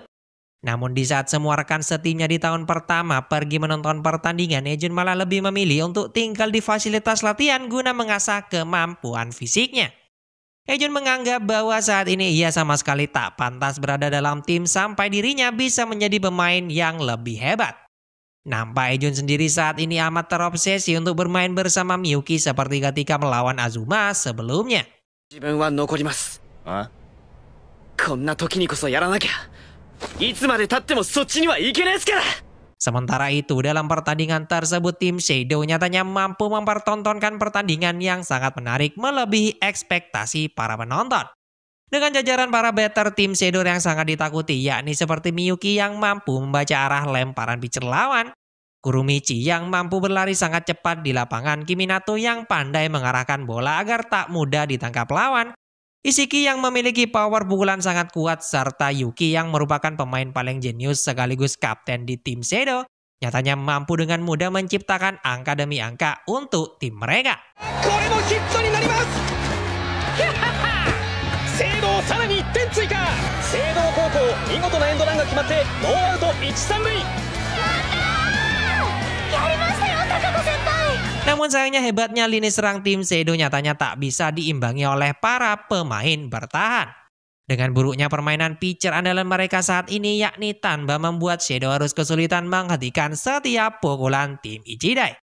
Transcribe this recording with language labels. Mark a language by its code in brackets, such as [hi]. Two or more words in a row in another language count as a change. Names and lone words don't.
[id] Namun di saat semua rekan setimnya di tahun pertama pergi menonton pertandingan, Ejun malah lebih memilih untuk tinggal di fasilitas latihan guna mengasah kemampuan fisiknya. Ejun menganggap bahwa saat ini ia sama sekali tak pantas berada dalam tim sampai dirinya bisa menjadi pemain yang lebih hebat. Nampak Ejun sendiri saat ini amat terobsesi untuk bermain bersama Miyuki seperti ketika melawan Azuma sebelumnya. [ja] 自分は残ります。あ？こんな時にこそやらなきゃ。いつまで経ってもそっちには行けないですから。 [id] Sementara itu dalam pertandingan tersebut tim Shadow nyatanya mampu mempertontonkan pertandingan yang sangat menarik melebihi ekspektasi para penonton. Dengan jajaran para batter tim Shadow yang sangat ditakuti yakni seperti Miyuki yang mampu membaca arah lemparan pitcher lawan, Kurumichi yang mampu berlari sangat cepat di lapangan, Kiminato yang pandai mengarahkan bola agar tak mudah ditangkap lawan, Ishiki yang memiliki power pukulan sangat kuat, serta Yuki yang merupakan pemain paling jenius sekaligus kapten di tim Shadow, nyatanya mampu dengan mudah menciptakan angka demi angka untuk tim mereka. [ja] これもヒットになります。聖堂さらに1点追加。聖堂高校見事なエンドランが決まってノーアウト1、3塁。 [id] Namun sayangnya hebatnya lini serang tim Shadow nyatanya tak bisa diimbangi oleh para pemain bertahan. Dengan buruknya permainan pitcher andalan mereka saat ini yakni Tanba membuat Shadow harus kesulitan menghentikan setiap pukulan tim Ichidai.